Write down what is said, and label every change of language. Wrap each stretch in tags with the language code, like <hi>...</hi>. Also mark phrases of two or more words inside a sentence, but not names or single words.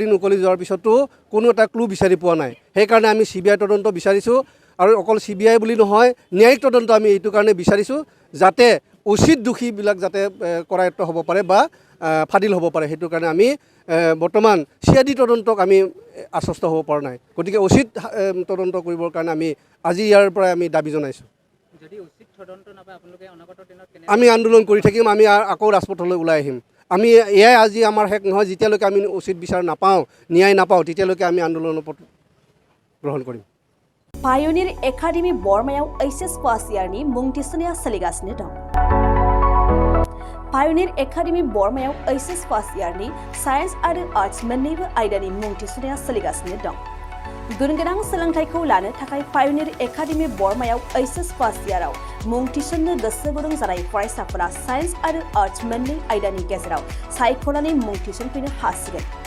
<as>দিন উকলি যোৱাৰ পিছতো কোনো এটা ক্লু বিচাৰি পোৱা নাই সেইকাৰণে আমি CBI তদন্ত বিচাৰিছোঁ আৰু অকল CBI বুলি নহয় ন্যায়িক তদন্ত আমি এইটো কাৰণে বিচাৰিছোঁ যাতে উচিত দোষীবিলাক যাতে কৰায়ত্ব হ'ব পাৰে বা ফাদিল হ'ব পাৰে সেইটো কাৰণে আমি বৰ্তমান CID তদন্তক আমি আশ্বস্ত হ'ব পৰা নাই গতিকে উচিত তদন্ত কৰিবৰ কাৰণে আমি আজি ইয়াৰ পৰা আমি দাবী জনাইছোঁ আমি আন্দোলন কৰি থাকিম আমি আকৌ ৰাজপথলৈ ওলাই আহিম আমি এয়াই আজি আমাৰ শেষ নহয় যেতিয়ালৈকে আমি উচিত বিচাৰ নাপাওঁ ন্যায় নাপাওঁ তেতিয়ালৈকে আমি আন্দোলনৰ পথ গ্ৰহণ কৰিম</as> <brx>पायनिर एकाडेमी बर्मायाव HS पास इयारनि मुं थिसननाया सोलिगासिनो दं पायनिर एकाडेमी बर्मायाव HS पास इयारनि साइन्स आरो आर्ट्स मोन्नैबो आयदानि मुं थिसननाया सोलिगासिनो दं गुनगोनां सोलोंथाइखौ लानो थाखाय पायनिर एकाडेमी बर्मायाव HS पास इयाराव मुं थिसननो गोसो गुदुं जानाय फरायसाफोरा साइन्स आरो आर्ट्स मोन्नै आयदानि गेजेराव सायख'नानै मुं थिसनफैनो हासिगोन</brx>